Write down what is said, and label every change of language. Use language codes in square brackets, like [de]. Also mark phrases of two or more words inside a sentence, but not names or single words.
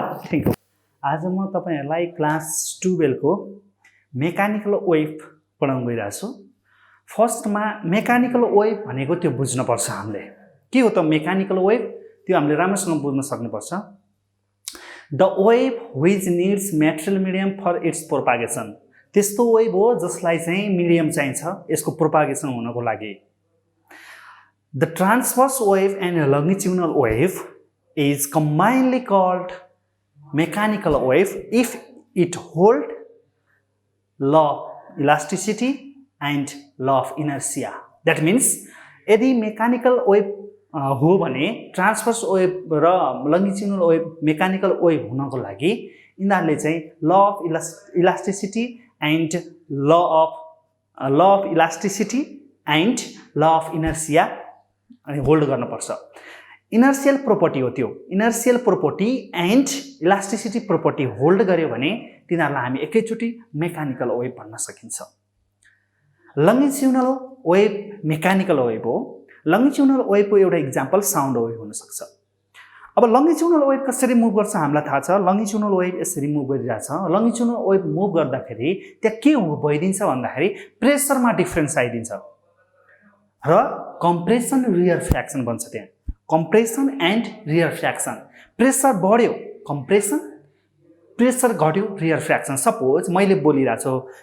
[en] thank you [ne] आज म तपाईहरुलाई क्लास 12 को [en] mechanical wave [ne] पढाउन गइरहेको छु फर्स्टमा [en] mechanical wave [ne] भनेको त्यो बुझ्न पर्छ हामीले के हो त [en] mechanical wave [ne] त्यो हामीले राम्रोसँग बुझ्न सक्नुपर्छ [en] the wave which needs material medium for its propagation [ne] त्यस्तो वेभ हो जसलाई चाहिँ मिडियम चाहिन्छ यसको प्रोपागेसन हुनको लागि [en] the transverse wave and longitudinal wave is combinedly called mechanical wave if it hold law of elasticity and law of inertia that means यदि mechanical wave [ne] हो भने [en] transverse wave र longitudinal wave mechanical wave [ne] हुनको लागि यिनीहरुले चाहिँ [en] law of elasticity and law of elasticity and law of inertia [ne] होल्ड गर्न पर्छ [en] inertial property [ne] हो त्यो [en] inertial property and elasticity property [ne] होल्ड गर्यो भने तिनीहरुलाई हामी एकैचोटी [en] mechanical wave [ne] भन्न सकिन्छ [en] longitudinal wave mechanical wave [ne] हो लंगिट्युडिनल वेभको एउटा [en] example sound wave [ne] हुन सक्छ अब [en] longitudinal wave [ne] कसरी मुभ गर्छ हामीलाई थाहा छ लंगिट्युडिनल वेभ यसरी मुभ गरिरहेछ [en] longitudinal wave move [ne] गर्दाखेरि त्यहाँ के भइदिन्छ भन्दाखेरि प्रेसरमा डिफरेन्स आइदिन्छ र [en] compression rarefaction [ne] बन्छ त्यहाँ [en] compression and rarefaction pressure [ne] बढ्यो [en] compression pressure [ne] घट्यो [en] rarefaction suppose [ne] मैले बोलिरहेको छु